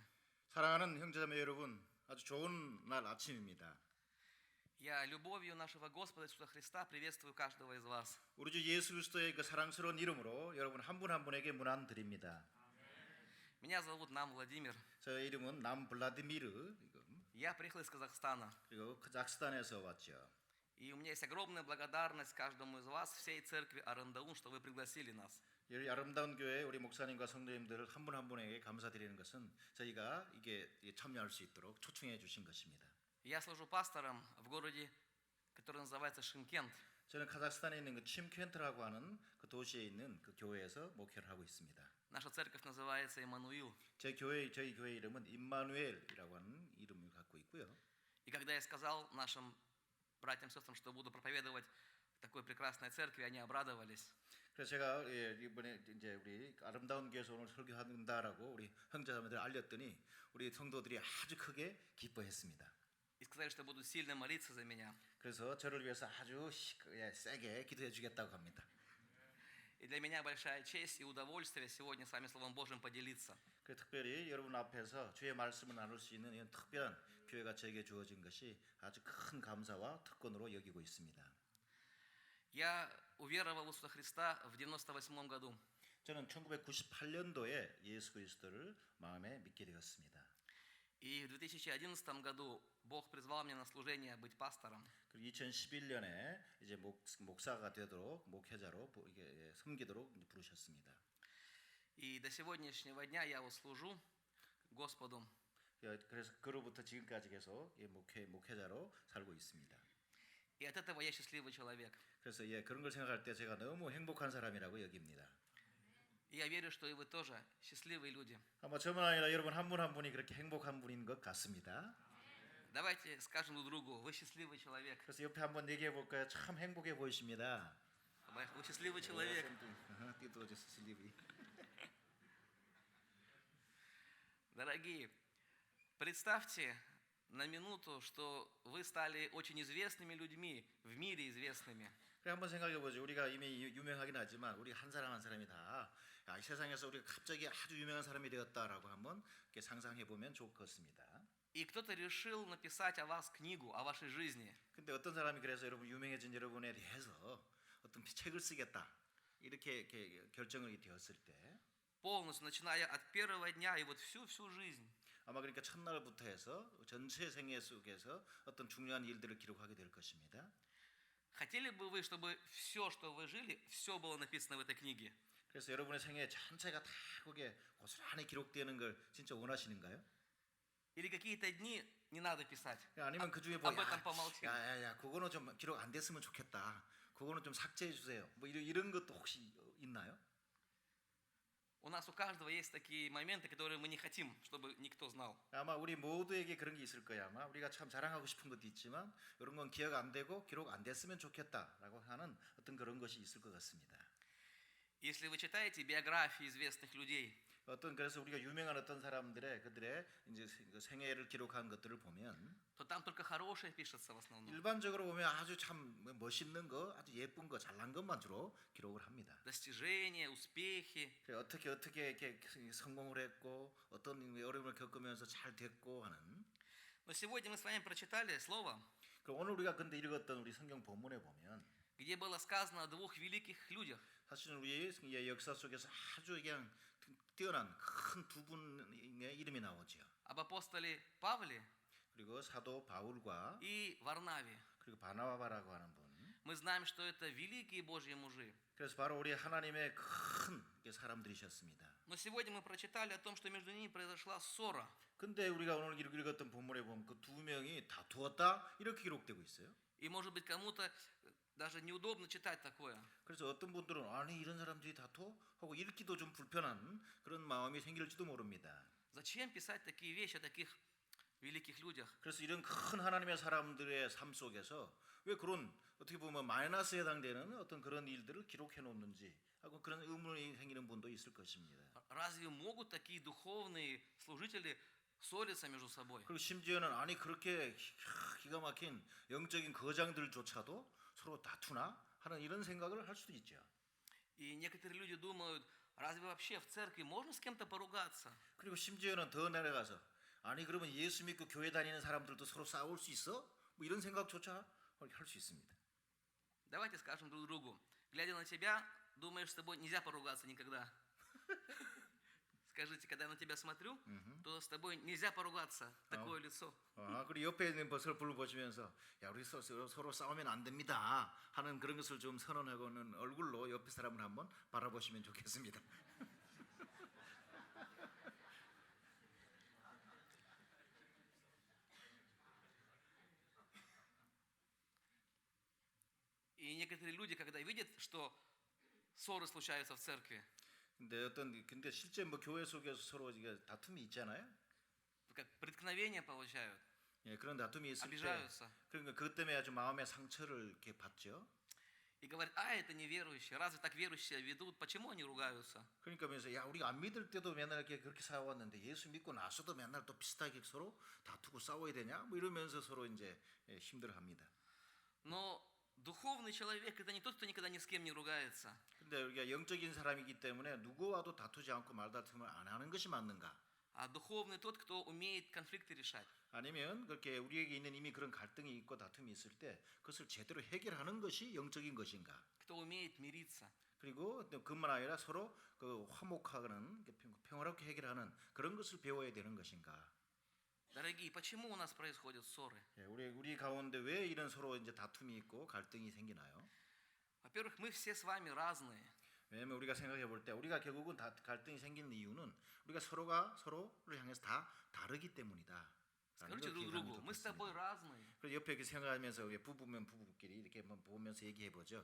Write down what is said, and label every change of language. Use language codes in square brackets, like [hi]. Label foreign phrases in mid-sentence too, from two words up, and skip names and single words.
[ko] 사랑하는 형제자매 여러분, 아주 좋은 날 아침입니다. [ru] Я любовью нашего Господа Иисуса Христа приветствую каждого из вас. [ko] 우리 주 예수 그리스도의 그 사랑스러운 이름으로 여러분 한 분 한 분에게 문안 드립니다. [ru] Меня зовут Нам Владимир. [ko] 저 이름은 남 블라디미르. [ru] Я приехал из Казахстана. [ko] 그리고 카자흐스탄에서 왔죠. [ru] И у меня есть огромная благодарность каждому из вас, всей церкви Арандаун, что вы пригласили нас. [ko] 이 아름다운 교회 우리 목사님과 성도님들 한 분 한 분에게 감사드리는 것은 저희가 이게 참여할 수 있도록 초청해 주신 것입니다. [ru] Я служу пастором в городе, который называется Шымкент. [ko] 저는 카자흐스탄에 있는 그 침켄트라고 하는 그 도시에 있는 그 교회에서 목회를 하고 있습니다. [ru] Наша церковь называется Иммануил. [ko] 저희 교회 이름은 임마누엘이라고 하는 이름을 갖고 있고요. [ru] И когда я сказал нашим братьям и сестрам, что буду проповедовать в такой прекрасной церкви, они обрадовались. [ko] 그래서 제가 이번에 이제 우리 아름다운 교회에서 오늘 설교한다라고 우리 형제자매들 알렸더니 우리 성도들이 아주 크게 기뻐했습니다. [ru] И сказали, что будут сильно молиться за меня. [ko] 그래서 저를 위해서 아주 세게 기도해 주겠다고 합니다. [ru] И для меня большая честь и удовольствие сегодня с вами Словом Божьим поделиться. [ko] 그 특별히 여러분 앞에서 주의 말씀을 나눌 수 있는 이런 특별한 기회가 저에게 주어진 것이 아주 큰 감사와 특권으로 여기고 있습니다. [ru] Я уверовал в Иисуса Христа в 98 году. [ko] 저는 1998년도에 예수 그리스도를 마음에 믿게 되었습니다. [ru] И в 2011 году Бог призвал меня на служение быть пастором. [ko] 그리고 2011년에 이제 목사가 되도록 목회자로 이게 섬기도록 부르셨습니다. [ru] И до сегодняшнего дня я служу Господу. [ko] 그래서 그로부터 지금까지 계속 목회자로 살고 있습니다. [ru] И от этого я счастливый человек. [ko] 그래서 그런 걸 생각할 때 제가 너무 행복한 사람이라고 여깁니다. [ru] И я верю, что и вы тоже счастливые люди. [ko] 아마 저만 아니라 여러분 한 분 한 분이 그렇게 행복한 분인 것 같습니다. [ru] Давайте скажем друг другу: вы счастливый человек. [ko] 그래서 옆에 한번 얘기해 볼까요? 참 행복해 보이십니다. [ru] Вы счастливый человек. Дорогие, представьте на минуту, что вы стали очень известными людьми, в мире известными. [ko] 그래 한번 생각해 보죠. 우리가 이미 유명하긴 하지만 우리 한 사람 한 사람이 다 세상에서 우리가 갑자기 아주 유명한 사람이 되었다라고 한번 이렇게 상상해 보면 좋을 것 같습니다. [ru] И кто-то решил написать о вас книгу, о вашей жизни. [ko] 근데 어떤 사람이 그래서 여러분 유명해진 여러분에 대해서 어떤 책을 쓰겠다 이렇게 결정이 되었을 때 [ru] полностью, начиная от первого дня и вот всю жизнь, [ko] 아마 그러니까 첫날부터 해서 전체 생애 속에서 어떤 중요한 일들을 기록하게 될 것입니다. [ru] хотели бы вы, чтобы все, что вы жили, все было написано в этой книге? [ko] 그래서 여러분의 생애 전체가 다 거기에 고스란히 기록되는 걸 진짜 원하시는가요? [ru] Или какие-то дни не надо писать? [ko] 아니면 그 중에 [ru] Об [ko] 뭐 [ru] этом помолчим. [ko] 야야야 그거는 좀 기록 안 됐으면 좋겠다. 그거는 좀 삭제해 주세요. 뭐 이런 것도 혹시 있나요? [ru] У нас у каждого есть такие моменты, которые мы не хотим, чтобы никто знал. [ko] 아마 우리 모두에게 그런 게 있을 거야. 아마 우리가 참 자랑하고 싶은 것도 있지만 이런 건 기억 안 되고 기록 안 됐으면 좋겠다라고 하는 어떤 그런 것이 있을 것 같습니다. [ru] Если вы читаете биографии известных людей, [ko] 어떤 그래서 우리가 유명한 어떤 사람들의 그들의 이제 그 생애를 기록한 것들을 보면 [ru] то там только хорошее пишется в основном. [ko] 일반적으로 보면 아주 참 멋있는 거, 아주 예쁜 거, 잘난 것만 주로 기록을 합니다. [ru] Достижения, успехи. [ko] 그래, 어떻게 이렇게 성공을 했고 어떤 어려움을 겪으면서 잘 됐고 하는. [ru] Но сегодня мы с вами прочитали слово, [ko] 그럼 오늘 우리가 근데 읽었던 우리 성경 본문에 보면 [ru] где было сказано о двух великих людях. [ko] 사실은 우리의 역사 속에서 아주 그냥 뛰어난 큰 두 분의 이름이 나오죠. [ru] Об апостоле Павле [ko] 그리고 사도 바울과 [ru] и Варнаве. [ko] 그리고 바나바라고 하는 분. [ru] Мы знаем, что это великие Божьи мужи. [ko] 그래서 바로 우리 하나님의 큰 사람들이셨습니다. [ru] Но сегодня мы прочитали о том, что между ними произошла ссора. [ko] 근데 우리가 오늘 읽었던 본문에 보면 그 두 명이 다투었다 이렇게 기록되고 있어요. [ru] И может быть кому-то даже неудобно читать такое. [ko] 그래서 어떤 분들은 아니 이런 사람들이 다투어? 하고 읽기도 좀 불편한 그런 마음이 생길지도 모릅니다. [ru] Зачем писать такие вещи о таких великих людях? [ko] 그래서 이런 큰 하나님의 사람들의 삶 속에서 왜 그런 어떻게 보면 마이너스에 해당되는 어떤 그런 일들을 기록해 놓는지 하고 그런 의문이 생기는 분도 있을 것입니다. [ru] Разве могут такие духовные служители ссориться между собой? [ko] 그리고 심지어는 아니 그렇게 기가 막힌 영적인 거장들조차도 서로 다투나 하는 이런 생각을 할 수도 있죠. [ru] И некоторые люди думают, разве вообще в церкви можно с кем-то поругаться? [ko] 그리고 심지어는 더 내려가서 아니 그러면 예수 믿고 교회 다니는 사람들도 서로 싸울 수 있어? 뭐 이런 생각조차 할 수 있습니다. [ru] Давайте скажем друг другу, глядя на тебя, думаешь, с тобой нельзя поругаться никогда. Скажите, когда я на тебя смотрю, то с тобой нельзя поругаться. Такое лицо. [ko] 그리고 옆에 있는 서로를 보시면서 야 우리 서로 싸우면 안 됩니다 하는 그런 것을 좀 선언하고는 얼굴로 옆에 사람을 한번 바라보시면 좋겠습니다. [ru] И некоторые люди, когда видят, что ссоры случаются в церкви, [ko] 근데 실제 뭐 교회 속에서 서로 이게 다툼이 있잖아요. [ru] как преткновения получают, [ko] 예, 그런 다툼이 있을 때 [ru] обижаются. [ko] 그러니까 그것 때문에 아주 마음의 상처를 이렇게 받죠. [ru] И говорят, а это неверующие, разве так верующие ведут, почему они ругаются? [ko] 그러니까 그래서 야 우리가 안 믿을 때도 맨날 이렇게 그렇게 싸웠는데 예수 믿고 나서도 맨날 또 비슷하게 서로 다투고 싸워야 되냐? 뭐 이러면서 서로 이제 힘들어합니다. [ru] Но духовный человек это не тот, кто никогда ни с кем не ругается. [ko] 근데 우리가 영적인 사람이기 때문에 누구와도 다투지 않고 말다툼을 안 하는 것이 맞는가? [ru] А духовный тот, кто умеет конфликты решать. [ko] 아니면 그렇게 우리에게 있는 이미 그런 갈등이 있고 다툼이 있을 때 그것을 제대로 해결하는 것이 영적인 것인가? [ru] Кто умеет мириться. [ko] 그리고 또 그뿐만 아니라 서로 그 화목하는 평화롭게 해결하는 그런 것을 배워야 되는 것인가? [ru] Дорогие, почему у нас происходят ссоры? [ko] 예, 우리 가운데 왜 이런 서로 이제 다툼이 있고 갈등이 생기나요? [ru] Во-первых, мы все с вами разные. [ko] 왜냐면 우리가 생각해 볼 때 우리가 결국은 갈등이 생기는 이유는 우리가 서로가 서로를 향해서 다 다르기 때문이다. [ru] Скажите друг другу, мы с тобой разные. [ko] 그래서 옆에 이렇게 생각하면서 부부면 부부끼리 이렇게 한번 보면서 얘기해 보죠.